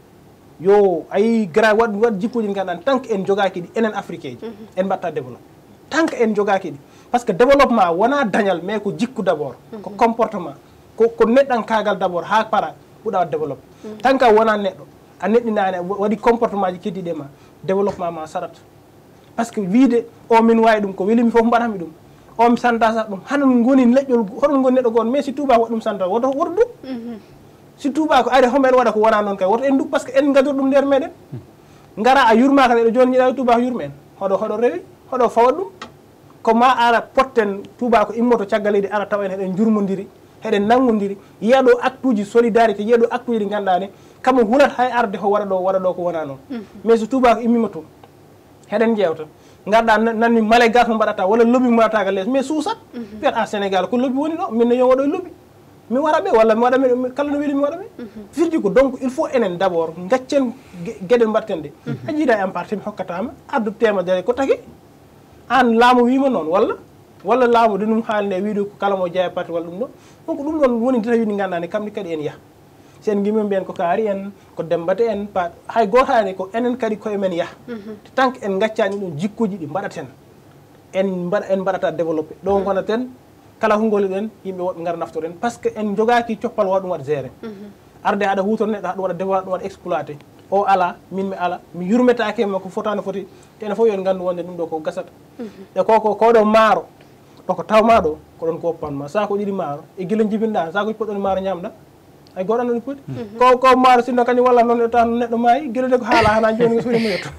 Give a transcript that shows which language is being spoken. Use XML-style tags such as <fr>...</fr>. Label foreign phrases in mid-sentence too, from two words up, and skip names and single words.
<ff>yo ayi gra waɗ jikkuji ɗi ganduɗa</ff> <fr>tant que</fr> <ff>en jogaki ɗi enen africain ji en mbatta développé</ff> <fr>tant que</fr> <ff>en jogaki ɗi</ff> <fr>par ce que</fr> <ff>développement wona dañal mais ko jikku</ff> <fr>d' abord</fr> <ff>ko comportement ko neɗɗankagal</ff> <fr>d' abord</fr> <ff>ha para ɓuuɗa développé tant que wona neɗɗo a neɗɗinani waɗi comportement ji keddiɗe ma développement ma saɗat</ff> <fr>par ce que</fr> <ff>wiide o min wawi ɗum ko welimi foof mbaɗami ɗum o mi santasat ɗum haɗum goni leƴƴol hoɗum goni neɗɗo goon mais si tuba waɗ ɗum santata woto duk si tuba ko ari homo en waɗa ko wona noon kay woto en duk</ff> <fr>par ce que</fr> <ff>en gadir ɗum nder meɗen gara a yurmaka neɗɗo joni jiiɗa tuba yurmen hoɗo rewi hoɗo fawat ɗum ko ma ara potten tuba ko immoto caggal leydi ara taw en heɗen jurmodiri heɗen nangodiri yiya ɗo acte uji solidarité yiya ɗo acte uji ɗi ganduɗa ne kamo hulat hay arde ho waɗa ɗo ko wona noon mais so tuba ko immima to heɗen jewta garɗa nanmi malégas mo mbaɗata walla lobby mo mbaɗata ka less mais suusat wiyat a Sénégal ko lobby woni ɗo minne yo waɗo lobby mi waɗa ɓe walla mi waɗa ɓe kala no weeli mi waɗa ɓe firti ko</ff> <fr>donc il faut</fr> <ff>enen</ff> <fr>d' abord</fr> <ff>gaccen gueɗe mbatten ɗe a jiiɗa e am parti mi hokkatama addu temedere ko tagui an laamu wima noon walla laamu de ɗum haalne wiide ko kala mo jeeya parti walla ɗum ɗo donc ɗum ɗon woni détail ɗi gandani kamɓe kadi en yaaha sen gimmi mbiyen ko kaari en ko dembate en hay gotani ko enen kadi koye men yaaha</ff> <fr>tant que</fr> <ff>en gaccani ɗum jikkuji ɗi mbaɗaten en mbaɗata développé ɗo gonaten kala ko goli ɗen yimɓe woɓɓe gara naftoren</ff> <fr>par ce que</fr> <ff>en jogaki coppal waɗa ɗum waɗa géré arde aɗa hutor neɗɗo haɗum waɗa développé ɗum waɗa exploité o ala min mi ala mi yurmetake makko fotano foti te ene fof yon gandu wonde ɗum ɗo ko gasata e koɗo maaro ɗoko tawma ɗo ko ɗon ko oppanma sako ɗiɗi maaro e guila jibinɗa sakoji poɗɗoni maaro ñamɗa ay goɗo anda ɗum poti ko maaro sinno kañum walla noon tan neɗɗo maayi guilode ko haala hana joni ko suuɗi muyetto</ff>